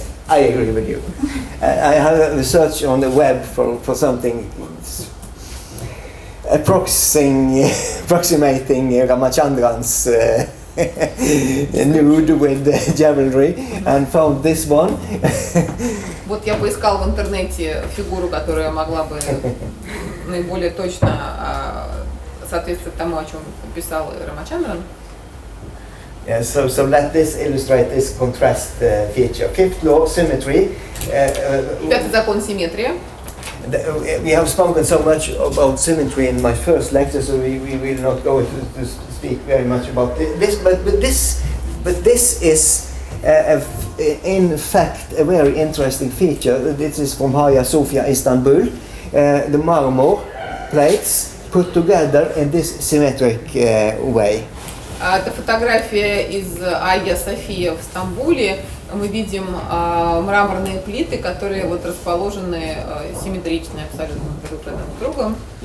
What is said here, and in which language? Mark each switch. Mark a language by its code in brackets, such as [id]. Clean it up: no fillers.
[en] I agree with you. I have a search on the web for something approximating Ramachandran's nude with jewelry and found this one. [ru] Вот я поискал в интернете фигуру, которая могла бы наиболее точно соответствовать тому, о чем писал Рамачандран. [en] Yeah, so let this illustrate this contrast feature. Fifth law, symmetry. [ru] Пятый закон симметрии. [en] We have spoken so much about symmetry in my first lecture, so we will not go to speak very much about this. But this is in fact a very interesting feature. This is from Hagia Sophia, Istanbul. The marmor plates put together in this symmetric way. [ru] Это фотография из Агия София в Стамбуле. Мы видим мраморные плиты, которые вот расположены симметрично, абсолютно друг рядом с другом.